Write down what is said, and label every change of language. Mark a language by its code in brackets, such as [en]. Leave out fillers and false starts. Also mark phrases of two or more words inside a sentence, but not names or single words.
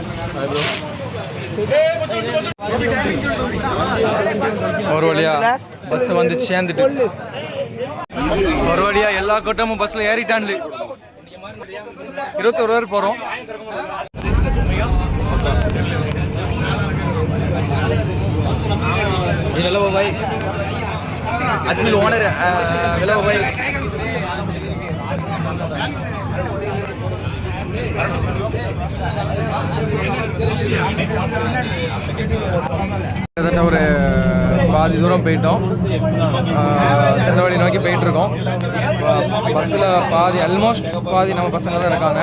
[ta] ஒரு வழியா பஸ் வந்து சேர்ந்துட்டு ஒரு வழியா எல்லா கூட்டமும் பஸ்ல ஏறிட்டான்ல. 21 பேர் போறோம். [hi] हेलो भाई अजमेर ओनर हेलो भाई [ta] கிட்டத்தட்ட ஒரு பாதி தூரம் போயிட்டோம். திருநெல்வேலி நோக்கி போயிட்டு இருக்கோம். பஸ்ஸில் பாதி ஆல்மோஸ்ட் பாதி நம்ம பசங்க தான் இருக்காங்க.